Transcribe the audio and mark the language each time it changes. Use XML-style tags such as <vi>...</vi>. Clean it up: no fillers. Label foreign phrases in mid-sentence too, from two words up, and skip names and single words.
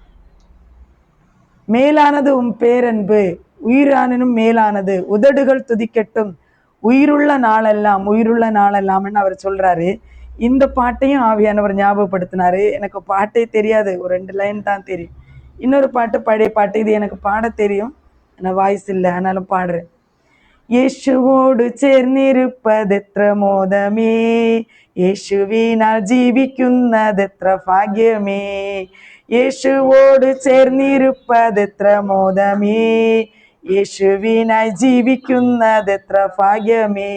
<ta>மேலானது உம் பேரன்பு, உயிரானும் மேலானது, உதடுகள் துதிக்கட்டும் உயிருள்ள நாளெல்லாம். உயிருள்ள நாளெல்லாம்னு அவர் சொல்றாரு. இந்த பாட்டையும் ஆவியானவர் ஞாபகப்படுத்தினாரு. எனக்கு பாட்டே தெரியாது, ஒரு 2 லைன் தான் தெரியும். இன்னொரு பாட்டு பழைய பாட்டு, இது எனக்கு பாட தெரியும், ஆனால் வாய்ஸ் இல்லை, ஆனாலும் பாடுறேன்.</ta> <ml>യേശുവോട് ചേർന്നിരുപ്പതെത്ര മോദമേ, യേശുവിനാൽ ജീവിക്കുന്നതെത്ര ഭാഗ്യമേ. യേശുവോട് ചേർന്നിരുപ്പതെത്ര മോദമേ, യേശുവിനായി ജീവിക്കുന്നതെത്ര ഭാഗ്യമേ.</ml>